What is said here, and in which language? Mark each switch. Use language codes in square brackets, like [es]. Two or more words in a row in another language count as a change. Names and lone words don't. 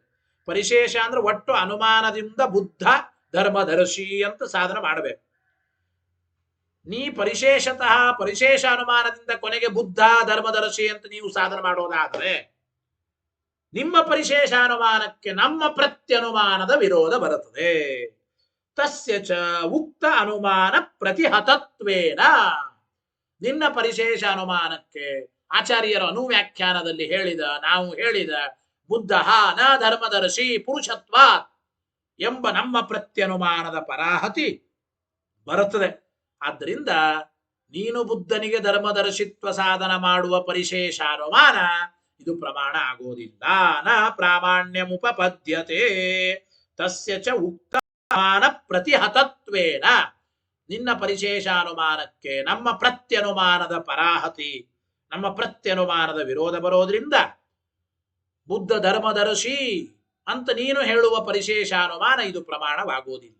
[kn] ಪರಿಶೇಷ ಅಂದ್ರೆ ಒಟ್ಟು ಅನುಮಾನದಿಂದ ಬುದ್ಧ ಧರ್ಮದರ್ಶಿ ಅಂತ ಸಾಧನ ಮಾಡಬೇಕು. ನೀ ಪರಿಶೇಷತಃ ಪರಿಶೇಷ ಅನುಮಾನದಿಂದ ಕೊನೆಗೆ ಬುದ್ಧ ಧರ್ಮದರ್ಶಿ ಅಂತ ನೀವು ಸಾಧನ ಮಾಡೋದಾದರೆ ನಿಮ್ಮ ಪರಿಶೇಷ ಅನುಮಾನಕ್ಕೆ ನಮ್ಮ ಪ್ರತ್ಯನುಮಾನದ ವಿರೋಧ ಬರುತ್ತದೆ. [sa] ತಸ್ಯ ಚ ಉಕ್ತ ಅನುಮಾನ ಪ್ರತಿಹತತ್ವೇನ, [kn] ನಿನ್ನ ಪರಿಶೇಷ ಅನುಮಾನಕ್ಕೆ ಆಚಾರ್ಯರ ಅನುವ್ಯಾಖ್ಯಾನದಲ್ಲಿ ಹೇಳಿದ, ನಾವು ಹೇಳಿದ ಬುದ್ಧ ನ ಧರ್ಮದರ್ಶಿ ಪುರುಷತ್ವ ಎಂಬ ನಮ್ಮ ಪ್ರತ್ಯನುಮಾನದ ಪರಾಹತಿ ಬರುತ್ತದೆ. ಆದ್ದರಿಂದ ನೀನು ಬುದ್ಧನಿಗೆ ಧರ್ಮದರ್ಶಿತ್ವ ಸಾಧನ ಮಾಡುವ ಪರಿಶೇಷ ಅನುಮಾನ ಇದು ಪ್ರಮಾಣ ಆಗೋದಿಲ್ಲ. [sa] ನ ಪ್ರಾಮಾಣ್ಯಮುಪಪದ್ಯತೆ ತಸ್ಯ ಚ ಉಕ್ತ ಅನುಮಾನ ಪ್ರತಿಹತತ್ವೇನ, [kn] ನಿನ್ನ ಪರಿಶೇಷಾನುಮಾನಕ್ಕೆ ನಮ್ಮ ಪ್ರತ್ಯನುಮಾನದ ಪರಾಹತಿ, ನಮ್ಮ ಪ್ರತ್ಯನುಮಾನದ ವಿರೋಧ ಬರೋದ್ರಿಂದ ಬುದ್ಧ ಧರ್ಮದರ್ಶಿ ಅಂತ ನೀನು ಹೇಳುವ ಪರಿಶೇಷಾನುಮಾನ ಇದು ಪ್ರಮಾಣವಾಗೋದಿಲ್ಲ.